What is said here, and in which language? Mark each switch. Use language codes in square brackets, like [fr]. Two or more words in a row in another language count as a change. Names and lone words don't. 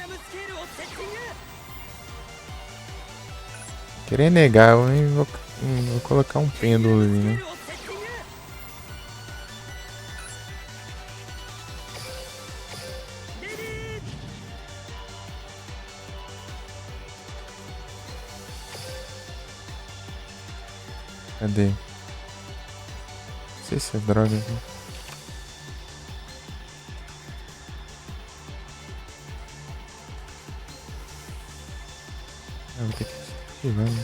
[ja] ケールをセッティング。 [pt] Querer negar, eu nem vou colocar um pêndulo ali, [ja] スケー [pt] né? [ja] ルをセッティング。 レディー。 [pt] Cadê? Não sei se é droga aqui. Ah, vou ter que ativar, né?